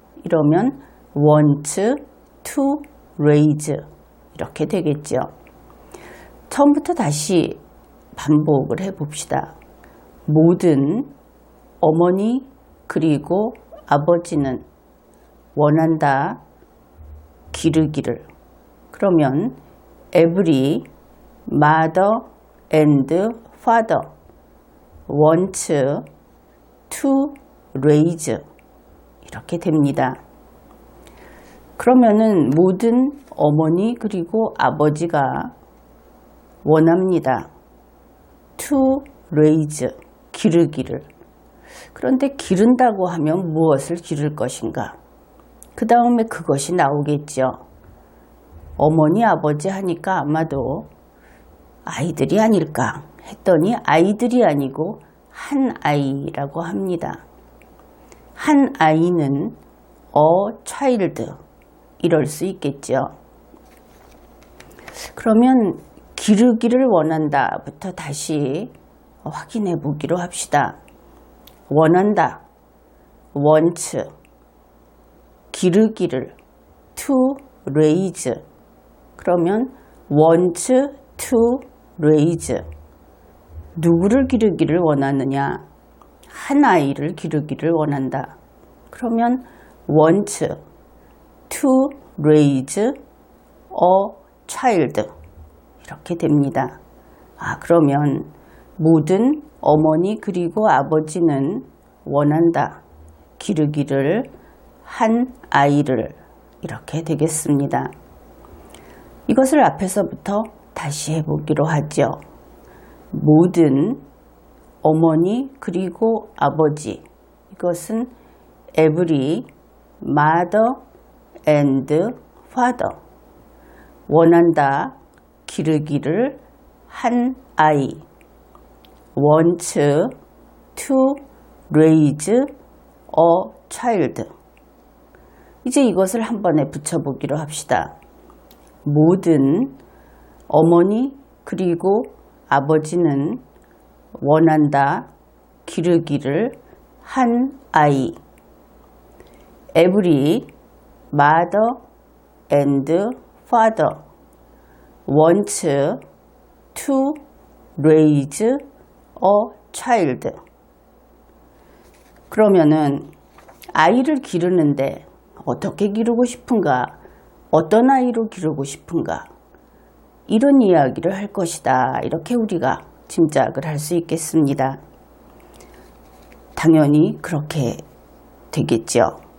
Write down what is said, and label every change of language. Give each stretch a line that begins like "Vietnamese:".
Korean: 이러면
English: want to raise
Korean: 이렇게 되겠죠. 처음부터 다시 반복을 해봅시다. 모든 어머니 그리고 아버지는 원한다. 기르기를. 그러면
English: every mother and father wants to raise
Korean: 이렇게 됩니다. 그러면은 모든 어머니 그리고 아버지가 원합니다.
English: to raise
Korean: 기르기를. 그런데 기른다고 하면 무엇을 기를 것인가? 그 다음에 그것이 나오겠죠. 어머니 아버지 하니까 아마도 아이들이 아닐까 했더니 아이들이 아니고 한 아이라고 합니다. 한 아이는
English: a child
Korean: 이럴 수 있겠죠. 그러면 기르기를 원한다부터 다시 확인해 보기로 합시다. 원한다,
English: wants,
Korean: 기르기를,
English: to raise.
Korean: 그러면
English: wants to raise.
Korean: 누구를 기르기를 원하느냐? 한 아이를 기르기를 원한다. 그러면
English: wants to raise a child.
Korean: 이렇게 됩니다. 그러면 모든 어머니 그리고 아버지는 원한다. 기르기를 한 아이를 이렇게 되겠습니다. 이것을 앞에서부터 다시 해보기로 하죠. 모든 어머니 그리고 아버지 이것은
English: every mother and father
Korean: 원한다. 기르기를 한 아이
English: wants to raise a child.
Korean: 이제 이것을 한 번에 붙여보기로 합시다. 모든 어머니 그리고 아버지는 원한다. 기르기를 한 아이
English: every mother and father wants to raise a child.
Korean: 그러면은 아이를 기르는데 어떻게 기르고 싶은가? 어떤 아이로 기르고 싶은가? 이런 이야기를 할 것이다. 이렇게 우리가 짐작을 할 수 있겠습니다. 당연히 그렇게 되겠죠.